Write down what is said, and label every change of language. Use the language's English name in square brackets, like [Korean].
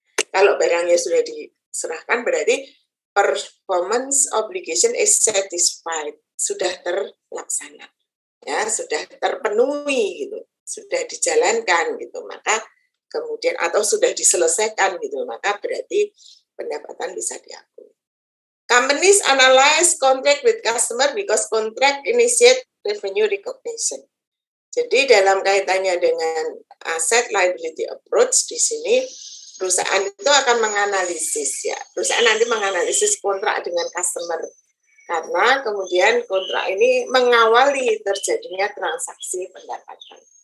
[Indonesian] Kalau barangnya sudah diserahkan, berarti [English] performance obligation is satisfied, [Indonesian] sudah terlaksana, ya, sudah terpenuhi gitu, sudah dijalankan gitu, maka kemudian atau sudah diselesaikan gitu, maka berarti pendapatan bisa diakui. [English] Companies analyze contract with customer because contract initiate revenue recognition. [Indonesian] Jadi dalam kaitannya dengan asset liability approach di sini perusahaan itu akan menganalisis ya. Perusahaan nanti menganalisis kontrak dengan customer karena kemudian kontrak ini mengawali terjadinya transaksi pendapatan.